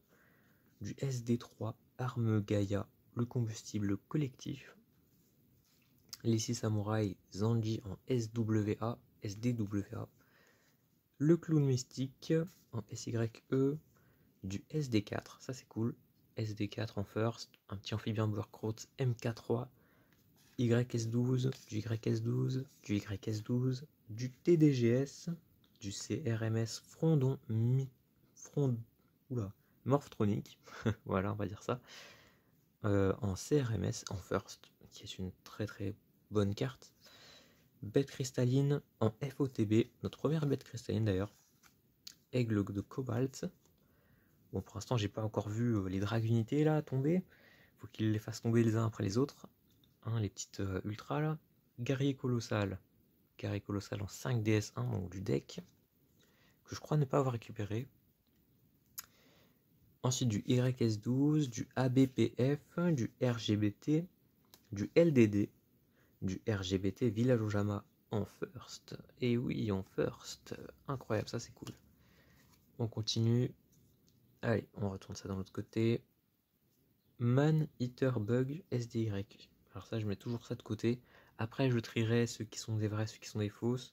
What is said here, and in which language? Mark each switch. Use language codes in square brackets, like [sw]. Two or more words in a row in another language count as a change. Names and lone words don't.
[fr] du SD3 Arme Gaia, le combustible collectif, les 6 samouraïs Zanji en SWA, SDWA, le clown mystique en SYE, du SD4, ça c'est cool, SD4 en first, un petit amphibien Burkroat MK3, YS12, du YS12, du YS12, du TDGS, du CRMS Frondon Morphtronic, voilà on va dire ça, en CRMS en first, qui est une très très bonne carte. Bête cristalline en FOTB, notre première bête cristalline d'ailleurs, aigle de cobalt. Bon pour l'instant j'ai pas encore vu les dragunités là tomber, faut qu'ils les fassent tomber les uns après les autres. Hein, les petites ultras là. Guerrier colossal en 5DS1, donc du deck, que je crois ne pas avoir récupéré. Ensuite du YS12, du ABPF, du RGBT, du LDD, du RGBT Village Ojama en first. Et oui, en first. Incroyable, ça c'est cool. On continue. Allez, on retourne ça dans l'autre côté. Man Eater Bug SDY. Alors ça, je mets toujours ça de côté. Après, je trierai ceux qui sont des vrais, ceux qui sont des fausses.